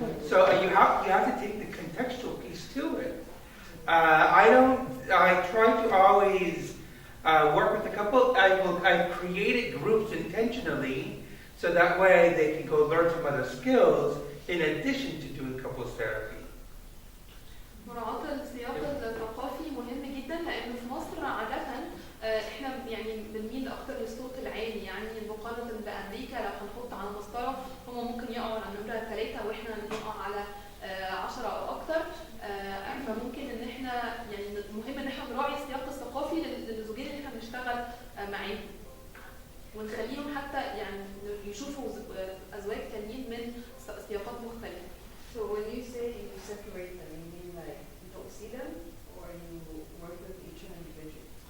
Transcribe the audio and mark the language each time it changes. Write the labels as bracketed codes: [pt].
[en] So you have to take the contextual piece to it. I try to always work with the couple. I've created groups intentionally so that way they can go learn some other skills in addition to doing couples therapy. [ar] مراعاة السياق الثقافي مهم جدا، لأن في مصر عادة احنا يعني بنميل أكتر للصوت العالي، يعني مقارنة بأمريكا لو هنحط على مسطرة هم ممكن يقعوا على نمرة 3 واحنا نقع على 10 أو أكتر، فممكن إن احنا يعني مهم إن احنا نراعي السياق الثقافي للزوجين اللي احنا بنشتغل معاهم، ونخليهم حتى يعني يشوفوا أزواج تانيين من سياقات مختلفة. [en] So when you say you separate them, you mean like you don't see them, or you work with each individual?